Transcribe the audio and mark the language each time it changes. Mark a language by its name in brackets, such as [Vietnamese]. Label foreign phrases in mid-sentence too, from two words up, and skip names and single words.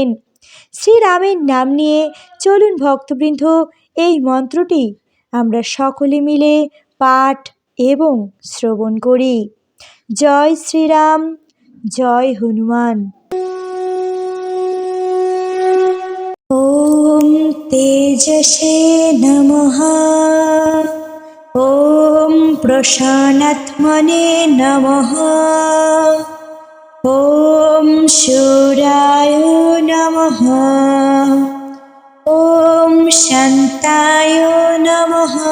[Bangla] শ্রীরামের নাম নিয়ে চলুন ভক্তবৃন্দ, এই মন্ত্রটি আমরা সকলে মিলে পাঠ এবং শ্রবণ করি। জয় শ্রীরাম, জয় হনুমান। [Sanskrit] ওম তেজসে নমঃ। ওম প্রসন্নাত্মনে নমঃ। ওম শূরায় নমঃ। ওম শান্তায় নমঃ।